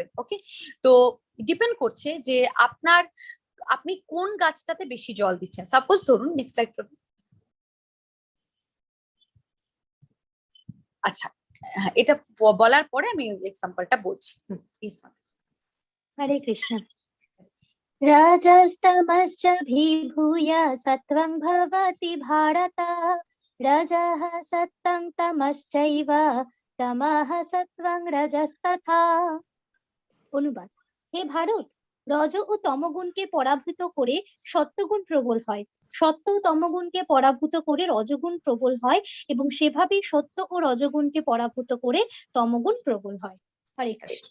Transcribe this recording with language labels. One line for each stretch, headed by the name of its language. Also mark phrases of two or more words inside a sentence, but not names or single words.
Bangla: ওকে, তো ডিপেন্ড করছে যে আপনি কোন গাছটাতে বেশি জল দিচ্ছেন। সাপোজ ধরুন,
English: next slide
Bangla: করুন। আচ্ছা, এটা বলার পরে আমি এক্সাম্পলটা বলছি।
Sanskrit: হরে কৃষ্ণ। रजस्तमश्च विभूय सत्वं भवति भारत, रजः सत्तं तमश्चैव तमः सत्वं रजस्तथा।
Bangla: অনুবাদ, হে ভারত, রজ ও তমগুণকে পরাভূত করে সত্যগুণ প্রবল হয়, সত্য ও তমগুণকে পরাভূত করে রজগুণ প্রবল হয়, এবং সেভাবেই সত্য ও রজগুণকে পরাভূত করে তমগুণ প্রবল হয়।
Sanskrit: হরে কৃষ্ণ।